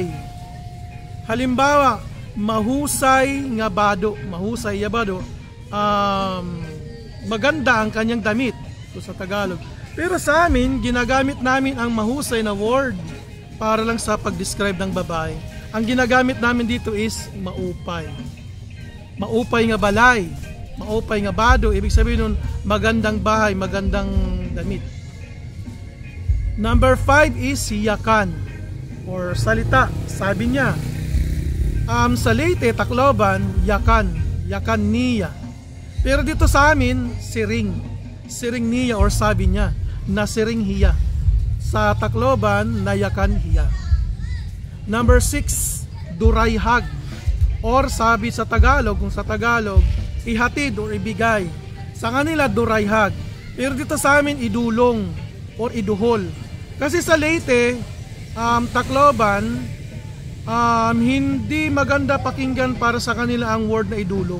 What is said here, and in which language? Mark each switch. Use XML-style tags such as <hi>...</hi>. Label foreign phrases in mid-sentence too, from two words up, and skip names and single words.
<tl>Halimbawa,</tl> <war>mahusay nga bado, mahusay yabado,</war> <tl>maganda ang kanyang damit ito sa Tagalog. Pero sa amin, ginagamit namin ang mahusay na word para lang sa pag-describe ng babae. Ang ginagamit namin dito is maupay.</tl> <war>Maupay nga balay, maupay nga bado,</war> <tl>ibig sabihin nun magandang bahay, magandang damit. Number 5 is yakan, or salita. Sabi niya, sa Leyte, Tacloban,</tl> <war>yakan, yakan niya.</war> <tl>Pero dito sa amin,</tl> <war>siring, siring niya,</war> <tl>or sabi niya,</tl> <war>nasiring hiya.</war> <tl>Sa Tacloban,</tl> <war>nayakan hiya.</war> <tl>Number 6, durayhag, or sabi sa Tagalog, kung sa Tagalog, ihatid or ibigay. Sa kanila, durayhag. Pero dito sa amin, idulong or iduhol. Kasi sa Leyte, Tacloban, hindi maganda pakinggan para sa kanila ang word na idulong.</tl>